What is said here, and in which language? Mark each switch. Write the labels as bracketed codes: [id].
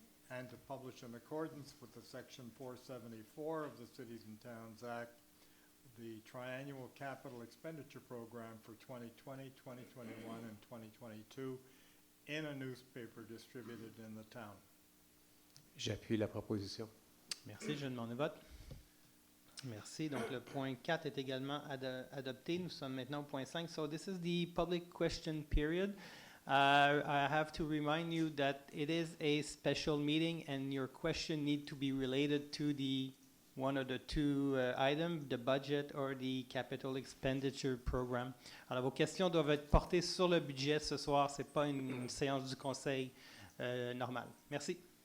[en] And to publish in accordance with the Section 474 of the Cities and Towns Act, the triannual capital expenditure program for 2020, 2021, and 2022 in a newspaper distributed in the town. [fr] J'appuie la proposition. Merci. Je demande le vote. Merci. Donc, le point 4 est également adopté. Nous sommes maintenant au point 5. [en] So, this is the public question period. I have to remind you that it is a special meeting and your question need to be related to the one of the 2 items, the budget or the capital expenditure program. [fr] Alors, vos questions doivent être portées sur le budget ce soir. Ce n'est pas une séance du conseil normale. Merci.